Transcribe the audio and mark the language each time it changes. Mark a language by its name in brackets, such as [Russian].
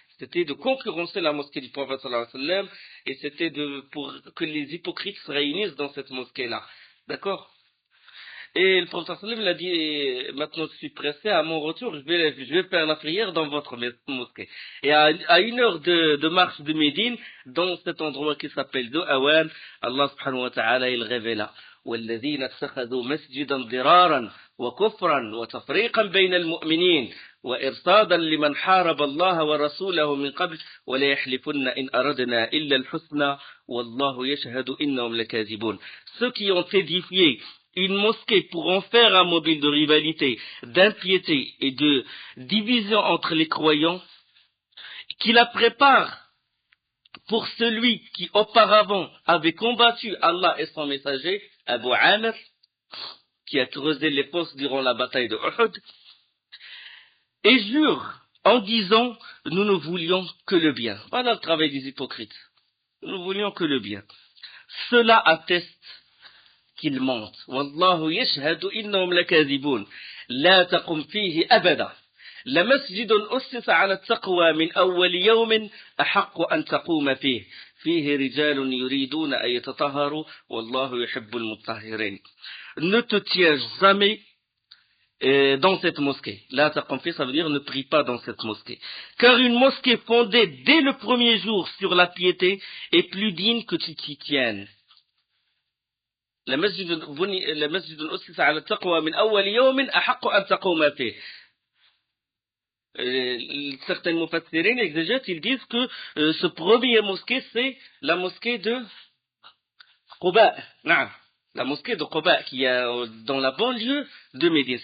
[French] C'était de concurrencer la mosquée du prophète sallallahu alayhi wa sallam et c'était pour que les hypocrites se réunissent dans cette mosquée-là. D'accord? Et le prophète sallallahu alayhi wa sallam a dit, maintenant je suis pressé, à mon retour, je vais faire la prière dans votre mosquée. Et à une heure de marche de Médine, dans cet endroit qui s'appelle Awan, Allah subhanahu wa ta'ala, il révéla. [Arabic] والذين اتخذوا مسجدا ضرارا وكفرا وتفريقا بين المؤمنين وإرصادا لمن حارب الله ورسوله من قبل ولا يحلفن إن أردنا إلا الحسنى والله يشهد إنهم لكاذبون. [French] Ceux qui ont édifié une mosquée pour en faire un mobile de rivalité, d'impiété et de division entre les croyants, qui la préparent pour celui qui auparavant avait combattu Allah et son messager, Abu Amir, qui a creusé les fosses durant la bataille de Uhud, et jure en disant, nous ne voulions que le bien. Voilà le travail des hypocrites. Nous ne voulions que le bien. Cela atteste qu'ils mentent. [Arabic] Wallahu yashhadu innahum lakadhibun. La taqum fihi abada. لمسجد أسس على التقوى من أول يوم أحق أن تقوم فيه فيه رجال يريدون أن يتطهروا والله يحب المطهرين. [French] Ne te tiens jamais dans cette mosquée. Là, ta confiance, ça veut dire ne prie pas dans cette mosquée. Car une mosquée fondée dès le premier jour sur la piété est plus digne que tu t'y tiennes. [Arabic] لمسجد أسس على التقوى من أول يوم أحق أن تقوم فيه. [French] Certains mufassirin, exégètes, ils disent que ce premier mosquée, c'est la mosquée de Quba. La mosquée de Quba, qui est dans la banlieue de Médine.